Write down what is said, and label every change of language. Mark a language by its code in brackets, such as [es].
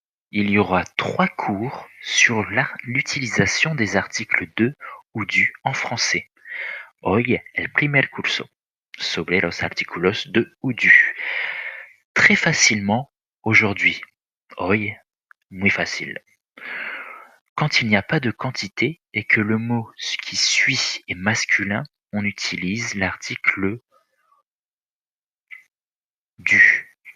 [fr] Il y aura 3 cours sur l'utilisation des articles de ou du en français. [es] Hoy el primer curso sobre los artículos de ou du. [fr] Très facilement aujourd'hui. [es] Hoy, muy facile. [fr] Quand il n'y a pas de quantité et que le mot qui suit est masculin, on utilise l'article du.